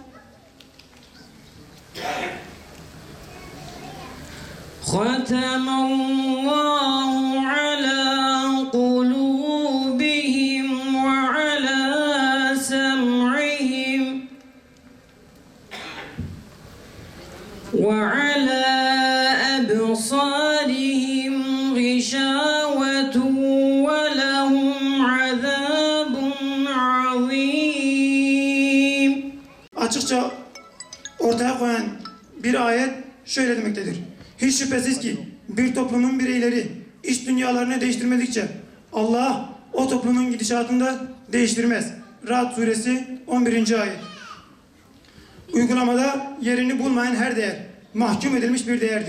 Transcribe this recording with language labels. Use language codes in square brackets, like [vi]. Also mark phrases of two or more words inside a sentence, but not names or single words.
[ar] ختم الله على قلوبهم وعلى سمعهم وعلى أبصارهم غشاوة ولهم عذاب عظيم. [tr] Açıkça ortaya koyan bir ayet şöyle demektedir. Hiç şüphesiz ki bir toplumun bireyleri iç dünyalarını değiştirmedikçe Allah o toplumun gidişatını da değiştirmez. Ra'd suresi 11. ayet. Uygulamada yerini bulmayan her değer mahkum edilmiş bir değerdir.